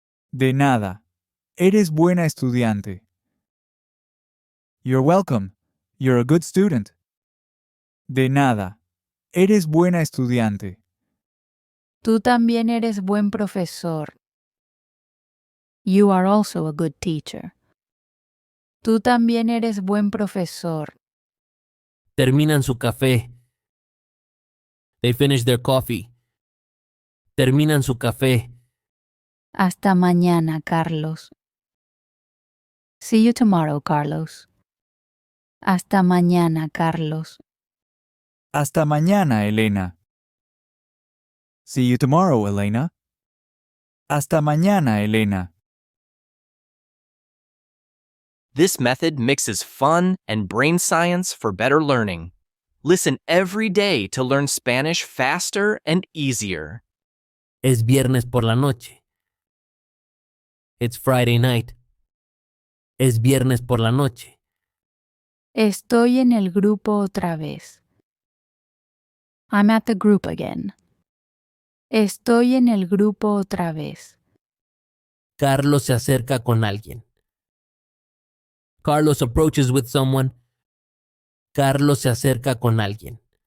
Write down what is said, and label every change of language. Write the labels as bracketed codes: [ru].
[es] De nada. Eres buena estudiante. [en] You're welcome. You're a good student. [es] De nada. Eres buena estudiante. Tú también eres buen profesor. [en] You are also a good teacher. [es] Tú también eres buen profesor. Terminan su café. [en] They finish their coffee. [es] Terminan su café. Hasta mañana, [en] Carlos. See you tomorrow, Carlos. [es] Hasta mañana, Carlos. Hasta mañana, [en] Elena. See you tomorrow, Elena. [es] Hasta mañana, Elena. [en] This method mixes fun and brain science for better learning. Listen every day to learn Spanish faster and easier. [es] Es viernes por la noche. [en] It's Friday night. [es] Es viernes por la noche. Estoy en el grupo otra vez. [en] I'm at the group again. [es] Estoy en el grupo otra vez. Carlos se acerca con alguien. [en] Carlos approaches with someone. [es] Carlos se acerca con alguien.